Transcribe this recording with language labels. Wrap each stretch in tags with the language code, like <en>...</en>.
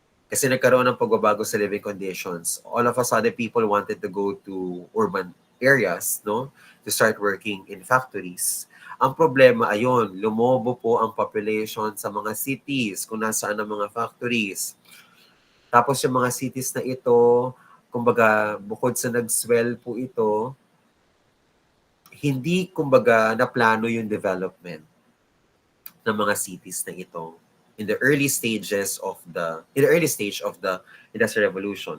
<tl>Kasi nagkaroon ng pagbabago sa living conditions.</tl> <en>All of a sudden, people wanted to go to urban areas, no? To start working in factories.</en> <tl>Ang problema, ayun, lumobo po ang population sa mga cities kung nasaan ang mga factories. Tapos yung mga cities na ito, kumbaga, bukod sa nag-swell po ito, hindi, kumbaga, naplano yung development ng mga cities na ito</tl> <en>in the early stage of the Industrial Revolution.</en>